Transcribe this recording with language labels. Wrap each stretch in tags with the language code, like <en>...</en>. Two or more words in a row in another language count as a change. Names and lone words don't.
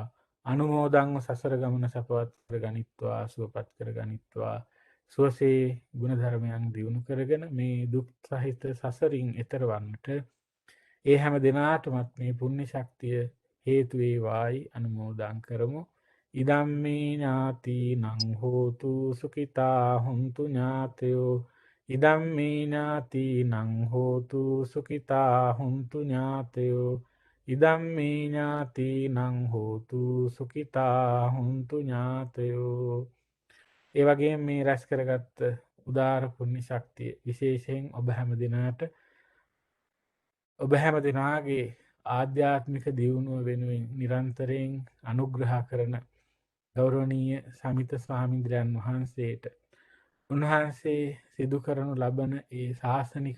<si>අනුමෝදන්ව සසර ගමන සපවත් කර ගනිත්වා සුවපත් කර ගනිත්වා. සුවසේ ගුණධර්මයන් දියුණු කරගෙන මේ දුක් සහිත සසරින් එතර වන්නට ඒ හැම දෙනාටමත් මේ පුණ්‍ය ශක්තිය හේතු වේවායි අනුමෝදන් කරමු.</si> <pi>ඉදම්මේ ඥාතිනං හෝතු සුඛිතා හුන්තු ඥාතයෝ. ඉදම්මේ ඥාතිනං හෝතු සුඛිතා හුන්තු ඥාතයෝ. ඉදම්මේ ඥාතිනං හෝතු සුඛිතා හුන්තු ඥාතයෝ.</pi> <si>ඒ වගේ මේ රැස් කරගත්ත උදාර පුණ්‍ය ශක්තිය විශේෂයෙන් ඔබ හැම දෙනාගේ ආධ්‍යාත්මික දියුණුව වෙනුවෙන් නිරන්තරයෙන් අනුග්‍රහ කරන ගෞරවනීය සමිත ස්වාමීන්ද්‍රයන් වහන්සේට උන්වහන්සේ සිදු කරනු ලබන ඒ ශාසනික</si>